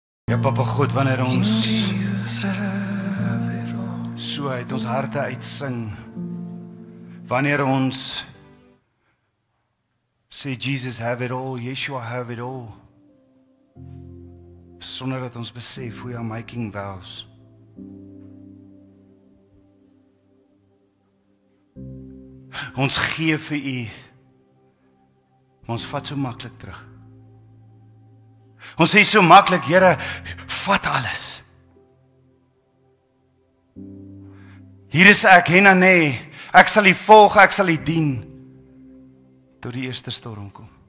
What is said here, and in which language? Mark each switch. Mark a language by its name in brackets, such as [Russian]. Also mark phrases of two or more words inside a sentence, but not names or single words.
[Afrikaans] Ja, Papa God, wanneer ons so uit ons harte uitsing, wanneer ons sê [English] Jesus have it all, Yeshua have it all, [Afrikaans] sonder dat ons besef [English] we are making vows. [Afrikaans] Ons gee vir U, maar ons vat so maklik terug. Ons sê so maklik, Here, vat alles. Hier is ek, Henane, ek sal U volg, ek sal U dien, tot die eerste storm kom.